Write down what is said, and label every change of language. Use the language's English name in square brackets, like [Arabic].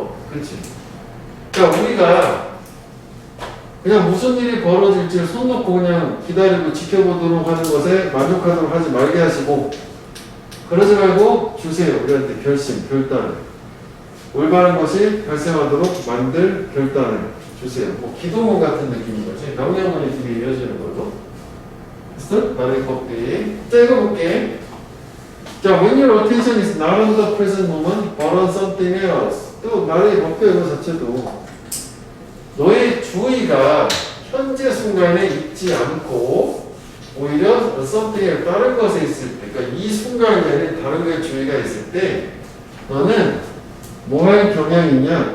[Korean] 그렇지. 그러니까 우리가 그냥 무슨 일이 벌어질지 손 놓고 그냥 기다리고 지켜보도록 하는 것에 만족하도록 하지 말게 하시고, 그러지 말고 주세요. 우리한테 결심, 결단을. 올바른 것이 발생하도록 만들 결단을 주세요. 뭐 기도문 같은 느낌인 거지. 명령문이 두 개 이어지는 걸로. 됐어? 나의 법칙. 자, 이거 볼게. [English] 자, when your attention is not on the present moment, but on something else. [Korean] 또 나의 법칙 이거 자체도 너의 주의가 현재 순간에 있지 않고 오히려 something에 다른 것에 있을 때, 그러니까 이 순간에는 다른 거에 주의가 있을 때 너는 뭐 할 경향이 있냐?